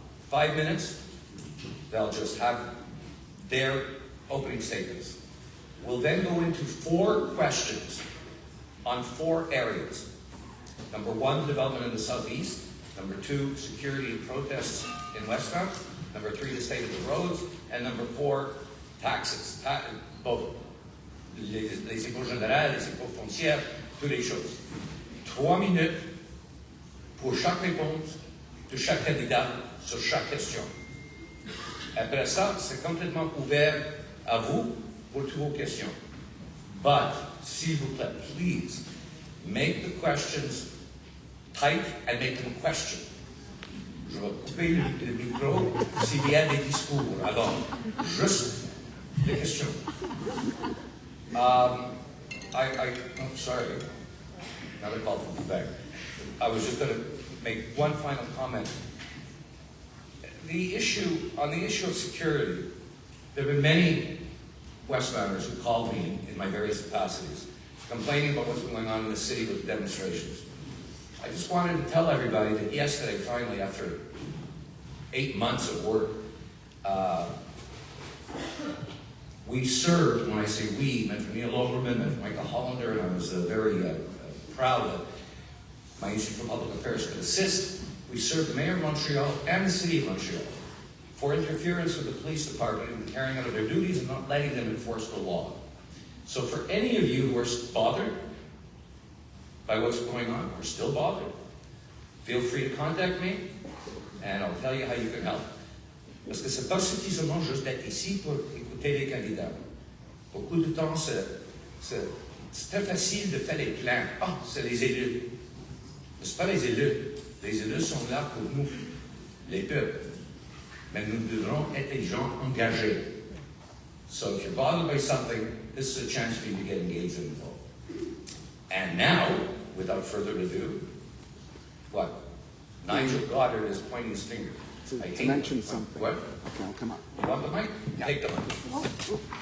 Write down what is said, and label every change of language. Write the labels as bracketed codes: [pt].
[en] 5 minutes, they'll just have their opening statements. We'll then go into 4 questions on 4 areas. Number 1, development in the southeast. Number 2, security and protests in Westmount. Number 3, the state of the roads. And number 4, taxes. [fr] Both les impôts généraux, les impôts foncières, toutes les choses. 3 minutes pour chaque réponse de chaque candidat sur chaque question. Après ça, c'est complètement ouvert à vous pour toutes vos questions. [en] But, [fr] s'il vous plaît, [en] please, make the questions tight and make them a question. [fr] Je vais couper le micro s'il y a des discours. Alors, juste des questions. [en] I'm sorry. Now they called from Quebec. I was just going to make one final comment. On the issue of security, there have been many Westmonters who called me in my various capacities, complaining about what's going on in the city with demonstrations. I just wanted to tell everybody that yesterday, finally, after 8 months of work, we served, when I say we, meant Neil Overman and Michael Hollander, and I was very proud that my Institute for Public Affairs could assist. We served the Mayor of Montreal and the City of Montreal for interference with the police department in carrying out their duties and not letting them enforce the law. So for any of you who are bothered by what's going on, or still bothered, feel free to contact me, and I'll tell you how you can help. [fr] Parce que c'est pas suffisamment juste d'être ici pour écouter les candidats. Beaucoup de temps, c'est très facile de faire les plans. Ah, c'est les élus. Mais c'est pas les élus. Les élus sont là pour nous, les peuples. Mais nous devrons être des gens engagés. [en] So if you're bothered by something, this is a chance for you to get engaged and involved. And now, without further ado, what? Nigel Goddard is pointing his finger. To mention something. What? Okay, I'll come up. You want the mic? Yeah. Take the mic.